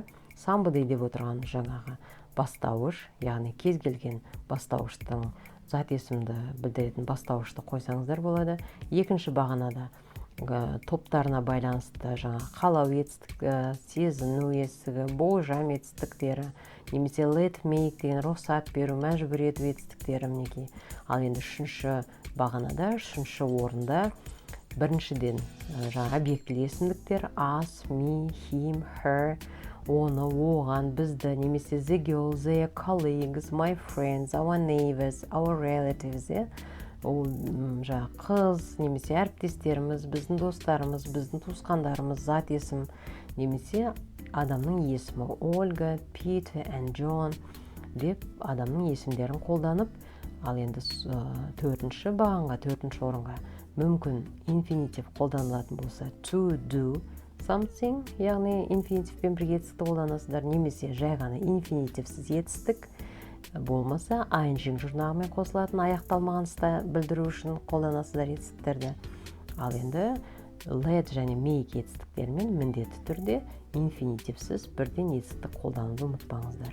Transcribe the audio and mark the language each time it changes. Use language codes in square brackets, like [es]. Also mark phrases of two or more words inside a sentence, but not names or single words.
[kk] Somebody деп отырған жаңағы бастауыш, яғни кез келген бастауыштың зат есімді білдіретін бастауышты қойсаңыздар болады. Екінші бағанада топтарына байланысты жаңа қалау етістігі, сезіну етістігі, болжам етістіктері, немесе [en] let make [kk] деген рұқсат беру, мәжбүр ету етістіктері мінекей. Ал енді үшінші бағанада, үшінші орында біріншіден жаңа объектілі есімдіктер [en] us, me, him, her, [kk] оны, оған, бізді, немесе [en] the girl, their colleagues, my friends, our neighbors, our relatives. [kk] Ол жаңа қыз, немесе әріптестеріміз, біздің достарымыз, біздің туысқандарымыз, зат есім, немесе адамның есімі Ольга, Peter and John деп адамның есімдерін қолданып, ал енді төртінші бағанға, төртінші орынға мүмкін инфинитив қолданылатын болса [en] to do something, [kk] яғни инфинитивпен бірге етістікті қолданасыздар, немесе жай ғана инфинитивсіз етістік болмаса ing жұрнағымен қосылатын аяқталмаған істі білдіру үшін қолданасыздар етістіктерді. Ал енді let және make етістіктермен міндетті түрде инфинитивсіз бірден етістік қолдануды ұмытпаңыздар.